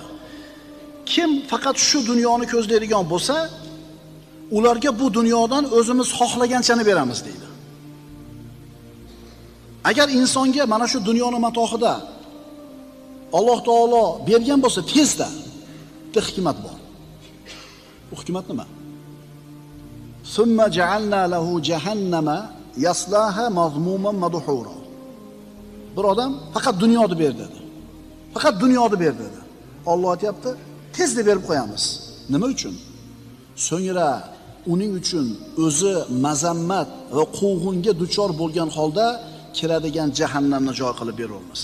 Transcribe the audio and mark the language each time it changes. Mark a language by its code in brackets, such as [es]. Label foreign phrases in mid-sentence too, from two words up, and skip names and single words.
[uz] Kim faqat shu dunyoni ko'zlaydigan bo'lsa, ularga bu dunyodan o'zimiz xohlaganchani beramiz deydi. Agar insonga mana shu dunyoning matohida Alloh taolo bergan bo'lsa, tezda bitta hikmat bor. Bu hikmat nima? [ar] ثم جعلنا له جهنم يصلاها مذموما مدحورا. [uz] Bir odam faqat dunyoni ber dedi. Faqat dunyoni ber dedi. Alloh aytibdi, tezda berib qo'yamiz. Nima uchun? So'ngra uning uchun o'zi mazammat va quvg'inga duchor bo'lgan holda kiradigan jahannamni joy qilib beramiz.